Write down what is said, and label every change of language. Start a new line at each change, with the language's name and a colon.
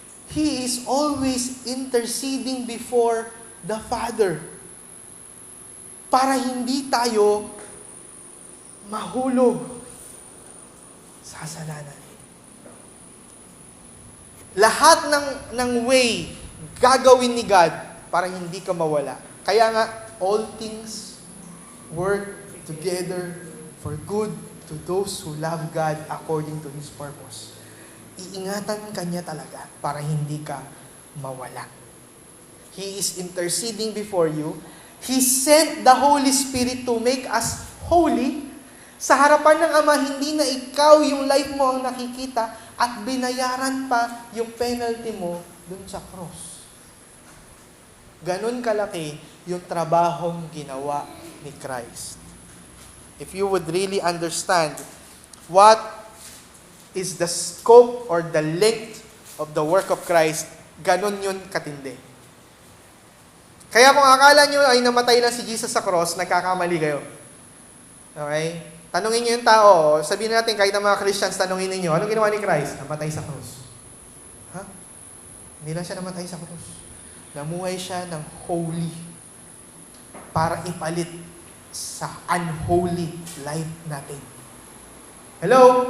English: He is always interceding before the Father
Filipino: para hindi tayo mahulog sa kasalanan. Lahat ng way gagawin ni God para hindi ka mawala. Kaya nga,
English: all things work together for good to those who love God according to His purpose.
Filipino: Iingatan ka niya talaga para hindi ka mawala.
English: He is interceding before you. He sent the Holy Spirit to make us holy.
Filipino: Sa harapan ng Ama, hindi na ikaw yung life mo ang nakikita at binayaran pa yung penalty mo dun sa cross. Ganun kalaki yung trabahong ginawa ni Christ.
English: If you would really understand what is the scope or the length of the work of Christ,
Filipino: ganun yun katindi. Kaya kung akala nyo ay namatay lang si Jesus sa cross, nagkakamali kayo. Okay? Tanungin nyo yung tao, sabihin natin kahit ang mga Christians, tanungin ninyo, anong ginawa ni Christ? Namatay sa cross. Ha? Hindi lang siya namatay sa cross. Namuhay siya ng holy para ipalit sa unholy life natin. Hello?